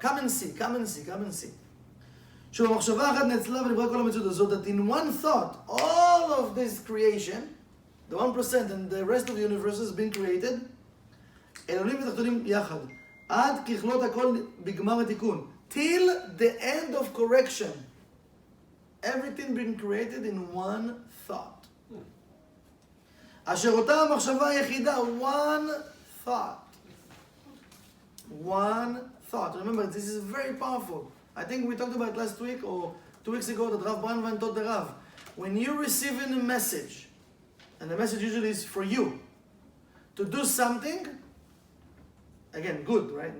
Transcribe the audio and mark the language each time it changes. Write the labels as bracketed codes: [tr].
[en] Come and see. [he] שבמחשבה אחת נאצלה ונברא כל המציאות הזאת, [en] that in one thought, all of this creation, the 1% and the rest of the universe has been created, [he] עליונים ותחתונים יחד, עד ככלות הכל בגמר התיקון, [en] till the end of correction. Everything being created in one thought. [he] אשר אותה המחשבה היחידה, [en] one thought. One thought. Remember, this is very powerful. I think we talked about it last week or 2 weeks ago that Rav Branvan taught the Rav. When you're receiving a message, and the message usually is for you, to do something, again, good, right?